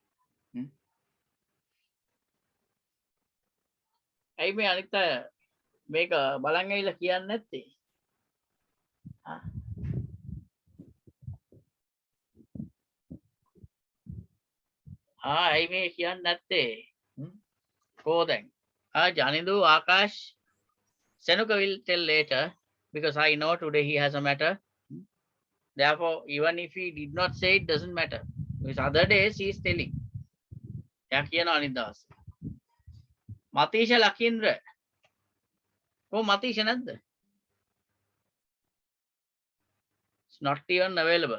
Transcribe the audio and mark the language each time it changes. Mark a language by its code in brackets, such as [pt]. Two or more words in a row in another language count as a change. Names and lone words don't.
[si] ඇයි මේ අනිත් අය මේක බලන් ඇවිල්ලා කියන්නේ නැත්තේ? ඇයි මේ කියන්නේ නැත්තේ? [en] Go then. Janidu, Akash, Senuka will tell later. because I know today he has a matter. Therefore, even if he did not say, it doesn't matter. Because other days he is telling. [si] එයා කියනවා අනිත් දවස්. මතීෂ ලකින්ද්‍ර. කොහොම මතීෂ නැද්ද? [en] It's not even available.